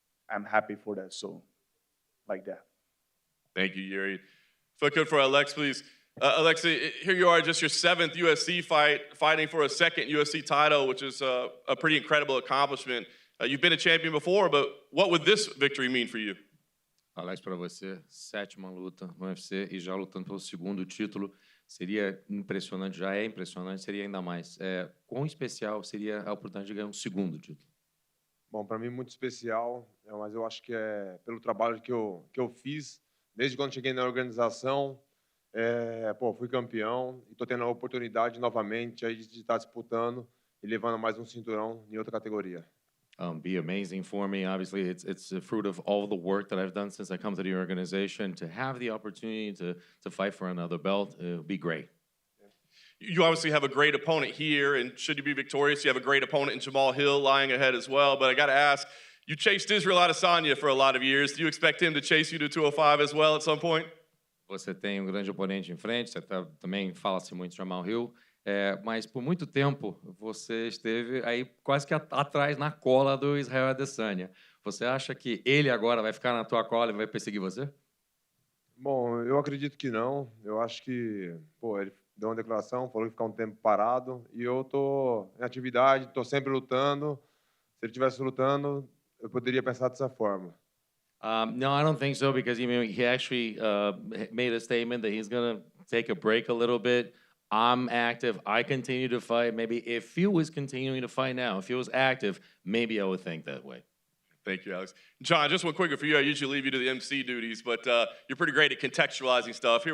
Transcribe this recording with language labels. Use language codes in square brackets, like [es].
[en] I'm happy for that, so like that. Thank you, Jiri. If I could for Alex, please. Alexei, here you are, just your 7th UFC fight, fighting for a 2nd UFC title, which is a pretty incredible accomplishment. You've been a champion before, but what would this victory mean for you? [pt] Alex, para você, 7ª luta no UFC e já lutando pelo 2º título, seria impressionante, já é impressionante, seria ainda mais. Quão especial seria a oportunidade de ganhar um 2º título? Bom, para mim muito especial, mas eu acho que é pelo trabalho que eu fiz, desde quando cheguei na organização, fui campeão e estou tendo a oportunidade novamente aí de estar disputando e levando mais um cinturão em outra categoria. [en] Be amazing for me. Obviously, it's the fruit of all the work that I've done since I come to the organization. To have the opportunity to fight for another belt, it would be great. You obviously have a great opponent here, and should you be victorious, you have a great opponent in Jamal Hill lying ahead as well. But I got to ask, you chased Israel Adesanya for a lot of years. Do you expect him to chase you to 205 as well at some point? [pt] Você tem um grande oponente em frente, você também fala-se muito de Jamal Hill. Mas por muito tempo você esteve aí quase que atrás na cola do Israel Adesanya. Você acha que ele agora vai ficar na tua cola e vai perseguir você? Bom, eu acredito que não. Eu acho que ele deu uma declaração, falou que ficar um tempo parado e eu tô em atividade, tô sempre lutando. Se ele estivesse lutando, eu poderia pensar dessa forma. [en] No, I don't think so because he actually made a statement that he's going to take a break a little bit. I'm active. I continue to fight. Maybe if he was continuing to fight now, if he was active, maybe I would think that way. Thank you, Alex. John, just one quicker for you. I usually leave you to the MC duties, but you're pretty great at contextualizing stuff.